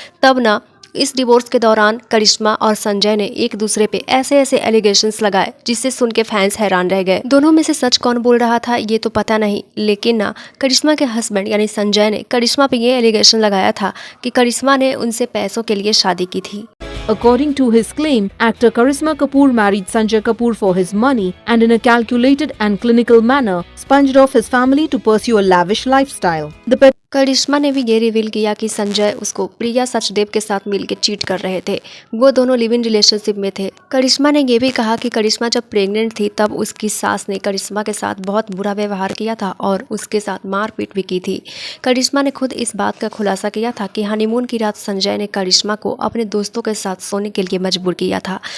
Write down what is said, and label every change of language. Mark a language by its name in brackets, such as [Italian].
[Hindi] तब ना इस डिवोर्स के दौरान करिश्मा और संजय ने एक दूसरे पे ऐसे ऐसे एलिगेशंस लगाए, जिससे सुन के फैंस हैरान रह गए. दोनों में से सच कौन बोल रहा था ये तो पता नहीं, लेकिन ना करिश्मा के हस्बैंड यानी संजय ने करिश्मा पे ये एलिगेशन लगाया था कि करिश्मा ने उनसे पैसों के लिए शादी की थी. [English] According to his claim, actor Karisma Kapoor married Sanjay Kapoor for his money and in a calculated and clinical manner sponged off his family to pursue a lavish lifestyle. [Hindi] करिश्मा ने भी ये रिवील किया कि संजय उसको प्रिया सचदेव के साथ मिलकर चीट कर रहे थे. वो दोनों लिव इन रिलेशनशिप में थे. करिश्मा ने ये भी कहा कि करिश्मा जब प्रेग्नेंट थी तब उसकी सास ने करिश्मा के साथ बहुत बुरा व्यवहार किया था और उसके साथ मारपीट भी की थी. करिश्मा ने खुद इस बात का खुलासा किया था कि हनीमून की रात संजय ने करिश्मा को अपने दोस्तों के साथ सोने के लिए मजबूर किया था.